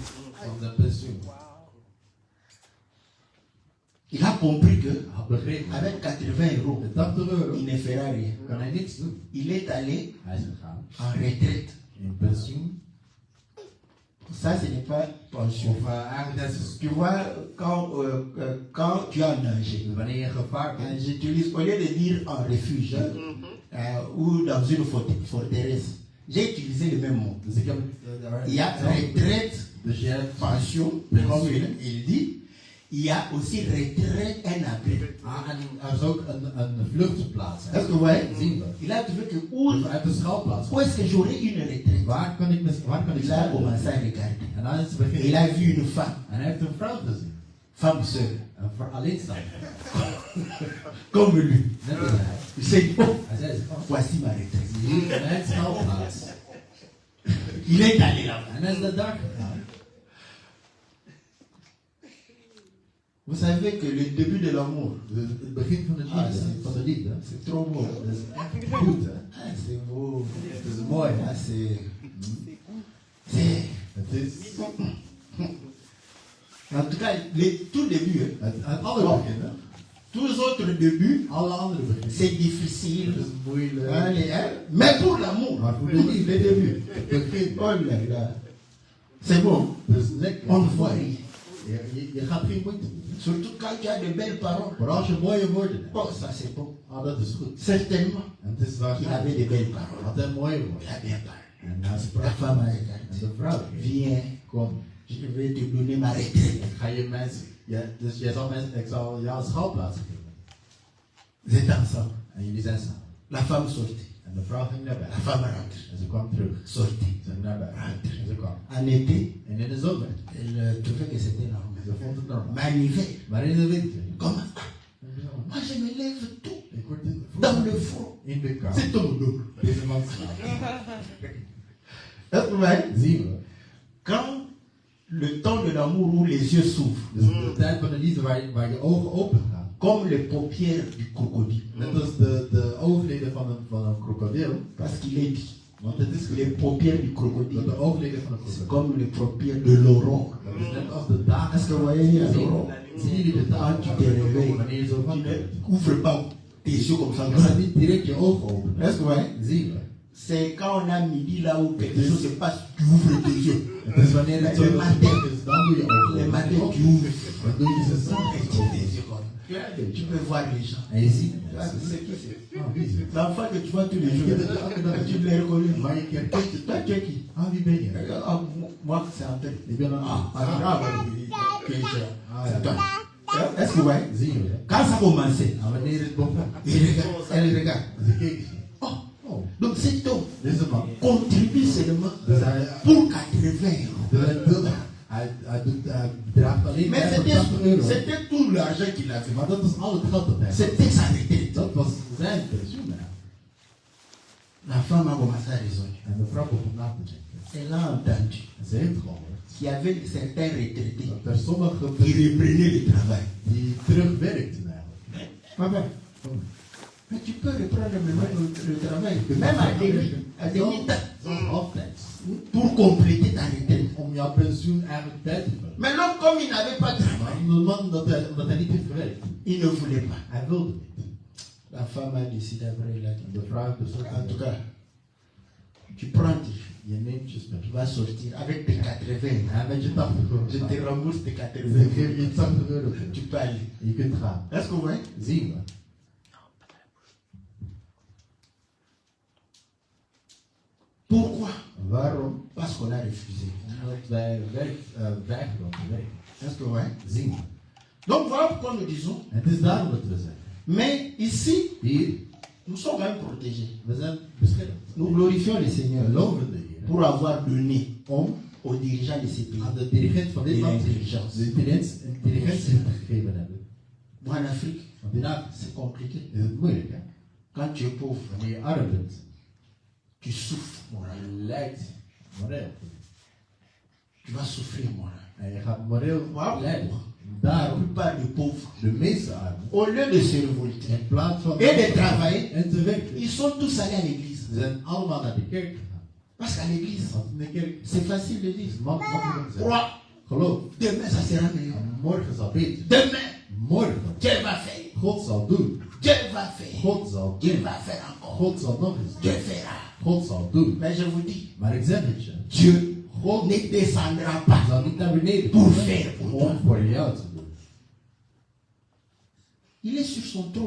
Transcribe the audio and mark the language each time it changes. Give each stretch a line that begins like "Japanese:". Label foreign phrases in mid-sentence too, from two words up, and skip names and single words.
Dutch: Van de pensioen.
French: Il a compris que
Dutch: Hij had begrepen.
French: avec 80 euros,
Dutch: Met 80 euro
French: il ne fera rien.
Dutch: kan hij niks doen.
French: Il est allé
Dutch: Hij is gegaan
French: en retraite.
Dutch: in pensioen.
French: Ça, ce n'est pas pension.
Dutch: Of eigenlijk net zoals
French: Tu vois, quand tu as nagé,
Dutch: wanneer je gevaar bent.
French: j'utilise, au lieu de dire en refuge ou dans une forteresse, j'ai utilisé le même mot.
Dutch: Dus ik heb
French: Il y a retraite,
Dutch: Dus je hebt
French: pension, comme il dit. Il y a aussi retraite, un abri.
Dutch: en er is ook een vluchtplaats.
French: Est-ce que vous voyez?
Dutch: Zien we.
French: Il a trouvé que où,
Dutch: Dus hij heeft een schuilplaats.
French: où est-ce que j'aurai une retraite?
Dutch: Waar kan ik
French: Il a
Dutch: schuilen?
French: commencé à regarder.
Dutch: En dan is het
French: Et il
Dutch: begin.
French: a vu une femme,
Dutch: En hij heeft een vrouw gezien.
French: femme seule,
Dutch: Een vrouw alleenstaande.
French: comme lui.
Dutch: Net als hij.
French: Il s'est dit, oh,
Dutch: Hij zei, oh,
French: voici ma retraite.
Dutch: hier is mijn schuilplaats.
French: Il est allé là-bas.
Dutch: En hij is naar daar gegaan.
French: Vous savez que le début de l'amour,
Dutch: Dus het begin van de liefde.
French: c'est trop beau.
Dutch: Dat is echt goed, hè?
French: Ah, c'est beau.
Dutch: Het is mooi, hè? Ah, Het is
French: En tout cas, le tout début, hein,
Dutch: het allerbegin, hè?
French: tous les autres débuts,
Dutch: Alle andere beginnen.
French: c'est difficile.
Dutch: Het is moeilijk.
French: Allez, hein. Mais pour l'amour,
Dutch: Maar voor de liefde,
French: le début,
Dutch: het begin.
French: oh là là, c'est bon.
Dutch: Het is lekker.
French: On ne voit rien.
Dutch: Je gaat geen moeite doen.
French: Surtout quand tu as de belles paroles.
Dutch: Maar als je mooie woorden hebt,
French: Oh, ça c'est bon.
Dutch: dat is goed.
French: Certainement,
Dutch: En het is
French: il
Dutch: waarschijnlijk.
French: avait de belles paroles.
Dutch: Had hij mooie
French: Il
Dutch: woorden.
French: a bien parlé.
Dutch: En hij
French: La
Dutch: sprak.
French: femme a
Dutch: En
French: regardé.
Dutch: de vrouw.
French: Viens,
Dutch: Kom.
French: je vais te donner ma retraite.
Dutch: Ik ga je mensen. Ja, dus jij zal mensen. Ik zal jou een schouwplaats geven.
French: Vous êtes ensemble.
Dutch: En jullie zijn samen.
French: La femme sortit.
Dutch: En de vrouw ging naar
French: La
Dutch: buiten.
French: femme rentre.
Dutch: En ze kwam terug.
French: Sortit.
Dutch: Ze ging naar buiten. En ze kwam.
French: En été,
Dutch: En in de zomer.
French: elle trouvait que c'était normal.
Dutch: Ze vond het normaal.
French: Mais en hiver,
Dutch: Maar in de winter.
French: comment? Moi je me lève tout
Dutch: Ik word
French: dans le front.
Dutch: in de kou.
French: C'est ton dos.
Dutch: Deze man slaapt.
French: Est-ce que vous voyez?
Dutch: Zien we.
French: Quand le temps de l'amour où les yeux s'ouvrent,
Dutch: Dus de tijd van de liefde waar je ogen open gaan.
French: comme les paupières du crocodile,
Dutch: Net als de oogleden van een krokodil.
French: parce qu'il est dit,
Dutch: Want het is
French: les paupières du
Dutch: dat
French: crocodile,
Dutch: de oogleden van een
French: c'est
Dutch: krokodil.
French: comme les paupières de l'aurore.
Dutch: Dat is net als de dagen.
French: Est-ce que vous voyez l'aurore?
Dutch: Zien jullie de dagen?
French: Quand tu te réveilles,
Dutch: Wanneer je zo
French: tu
Dutch: wakker
French: ne
Dutch: bent.
French: ouvres pas tes yeux comme ça.
Dutch: Je gaat niet direct je ogen openen.
French: Est-ce que vous voyez?
Dutch: Zien we.
French: C'est quand on a midi là où quelque chose se passe, tu ouvres tes yeux.
Dutch: Het is wanneer het zo
French: Le matin.
Dutch: is, dan doe je ogen
French: Le
Dutch: open.
French: matin, tu ouvres.
Dutch: Dan doe je ze
French: Et tu
Dutch: samen.
French: ouvres tes yeux comme ça. Tu peux voir les gens.
Dutch: En je ziet
French: Tu vois,
Dutch: het.
French: c'est qui c'est?
Dutch: Oh, wie is het?
French: L'enfant que tu vois tous les jours, tu les reconnais.
Dutch: Maar je herkent het.
French: Toi, tu es qui?
Dutch: Ah, wie ben je?
French: Ah, moi, c'est André.
Dutch: Ik ben een
French: C'est toi. Est-ce que vous voyez?
Dutch: Zie je?
French: Quand ça commençait,
Dutch: En wanneer het begon,
French: elle regarde.
Dutch: ze keek ze. Oh, Oh,
French: donc cet homme
Dutch: deze man.
French: contribue seulement
Dutch: Dus hij,
French: pour 80 euros.
Dutch: dus hij draagt alleen
French: Mais
Dutch: bij voor 80 euro.
French: c'était tout l'argent qu'il avait.
Dutch: Maar dat is al het geld dat hij had.
French: C'était sa retraite.
Dutch: Dat was zijn pensioen. Hè.
French: La femme a commencé à raisonner.
Dutch: En de vrouw begon na te denken.
French: Elle a entendu
Dutch: En ze heeft gehoord
French: qu'il y avait certains retraités
Dutch: dat er sommige
French: qui reprenaient le travail.
Dutch: die terugwerkten eigenlijk.
French: Papa, mais tu peux reprendre maintenant le travail, même à demi-temps,
Dutch: Zoals halftijds.
French: pour compléter ta retraite.
Dutch: Om jouw pensioen eigenlijk bij te vullen.
French: Mais l'homme, comme il n'avait pas de
Dutch: Maar
French: travail,
Dutch: de man, omdat hij niet heeft gewerkt,
French: il ne voulait pas.
Dutch: hij wilde niet.
French: La femme a décidé après, il a dit,
Dutch: En de vrouw heeft besloten,
French: en tout cas, tu prends tes jeux,
Dutch: je neemt je spel.
French: tu vas sortir avec tes 80.
Dutch: En met je 80 euro.
French: Je te rembourse tes
Dutch: Dus 80. ik geef je 80 euro.
French: Tu peux aller.
Dutch: Je kunt gaan.
French: Est-ce que vous voyez?
Dutch: Zien we.
French: Pourquoi?
Dutch: Waarom?
French: Parce qu'on a refusé.
Dutch: Omdat wij weigeren om te werken.
French: Est-ce que vous voyez?
Dutch: Zien we.
French: Donc voilà pourquoi nous disons,
Dutch: En het is daarom dat we zeggen.
French: mais ici,
Dutch: Hier,
French: nous sommes même protégés.
Dutch: we zijn beschermd.
French: Nous glorifions le Seigneur
Dutch: We loven de Heer.
French: pour avoir donné
Dutch: Om
French: aux dirigeants de ces pays
Dutch: aan de dirigent van dit
French: de
Dutch: land
French: l'intelligence.
Dutch: de intelligentie te gegeven hebben.
French: Moi, en Afrique,
Dutch: Want in Afrika
French: c'est compliqué.
Dutch: is het moeilijk, hè?
French: Quand tu es pauvre,
Dutch: Wanneer je arm bent,
French: tu souffres moralement.
Dutch: je lijdt moreel.
French: Tu vas souffrir moralement.
Dutch: En je gaat moreel Waarom? lijden.
French: La
Dutch: Daarom,
French: plupart des pauvres,
Dutch: de meeste armen,
French: au lieu de se révolter
Dutch: in plaats van
French: et de travailler,
Dutch: en te werken,
French: ils sont tous allés à l'église.
Dutch: ze zijn allemaal naar de kerk gegaan.
French: Parce qu'à l'église,
Dutch: Want in de kerk
French: c'est facile de
Dutch: is
French: dire.
Dutch: makkelijk te zeggen.
French: Crois,
Dutch: Geloof,
French: demain ça sera meilleur.
Dutch: morgen zal beter.
French: Demain,
Dutch: Morgen,
French: Dieu va faire.
Dutch: God zal doen.
French: Dieu va faire.
Dutch: God zal
French: Dieu
Dutch: doen.
French: va faire encore.
Dutch: God zal nog eens
French: Dieu
Dutch: doen.
French: fera.
Dutch: God zal doen.
French: Mais je vous dis,
Dutch: Maar ik zeg het je,
French: Dieu
Dutch: God
French: ne descendra pas
Dutch: zal niet naar beneden
French: pour
Dutch: komen
French: faire pour toi.
Dutch: om voor jou te doen.
French: Il est sur son trône.